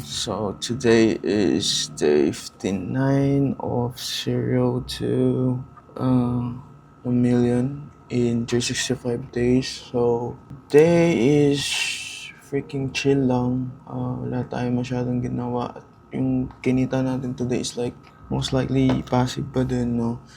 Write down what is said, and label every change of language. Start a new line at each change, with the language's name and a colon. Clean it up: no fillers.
English: So today is day 59 of 0 to 1 million in 365 days. So day is freaking chill lang.
Filipino: Wala tayong masyadong ginawa. Yung kinita natin
English: today is like most likely passive
Filipino: pa din, no?